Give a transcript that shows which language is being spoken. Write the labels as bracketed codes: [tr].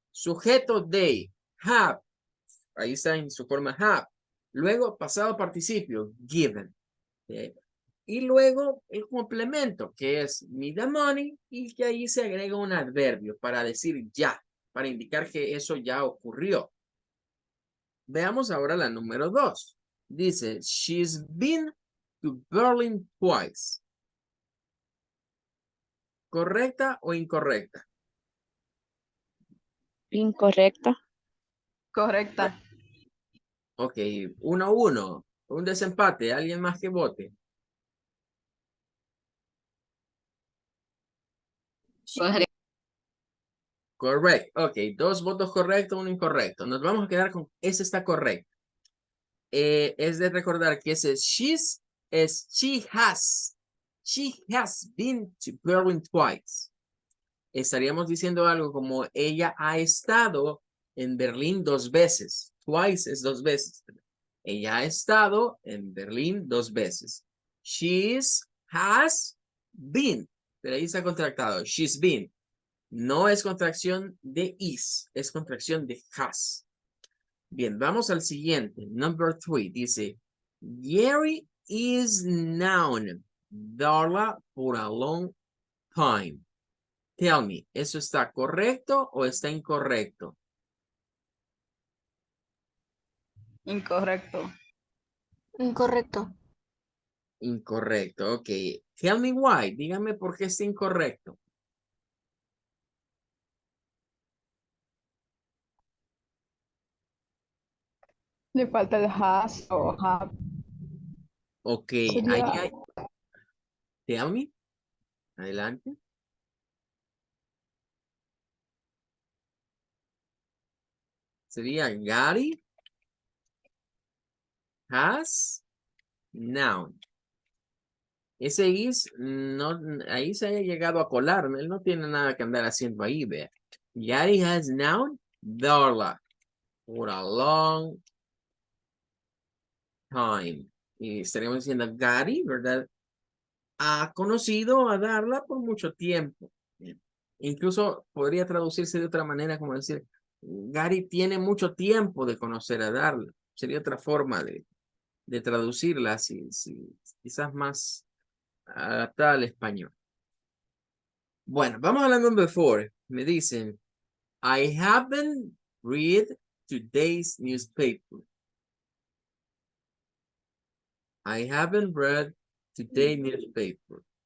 [es] Sujeto they, have. Ahí está en su forma have. Luego, pasado participio, given. Y luego el complemento, que es [en] me the money, [es] y que ahí se agrega un adverbio para decir ya, para indicar que eso ya ocurrió. Veamos ahora la número 2. Dice, [en] she's been to Berlin twice. [es] ¿Correcta o incorrecta? Incorrecta. Correcta. Ok, 1-1. Un desempate. ¿Alguien más que vote? Correcto. Ok, 2 votos correctos, 1 incorrecto. Nos vamos a quedar con ese está correcto. Es de recordar que ese she's es [en] she has. She has been to Berlin twice. [es] Estaríamos diciendo algo como ella ha estado en Berlín 2 veces. Twice es 2 veces. Ella ha estado en Berlín 2 veces. [en] Has been. [es] Pero ahí está contractado. [en] She's been. [es] No es contracción de is, es contracción de has. Bien, vamos al siguiente. [en] Number 3 [es] dice, [en] Gary is known, Darla, for a long time. Tell me, [es] ¿eso está correcto o está incorrecto? Incorrecto. Incorrecto. Incorrecto, ok. [en] Tell me why, [es] dígame por qué está incorrecto. Le falta el has o have. Ok, ahí Sería hay. [en] Tell me, [es] adelante. [en] Sería Gary has noun. [es] Ese is, no, ahí se haya llegado a colar, él no tiene nada que andar haciendo ahí, vea. [en] Gary has known Darla for a long time. [es] Y estaríamos diciendo Gary, ¿verdad? Ha conocido a Darla por mucho tiempo. Bien. Incluso podría traducirse de otra manera como decir, Gary tiene mucho tiempo de conocer a Darla. Sería otra forma de traducirla, quizás más adaptada al español. Bueno, vamos a la number 4. Me dicen, [en] I haven't read today's newspaper. I haven't read today's newspaper.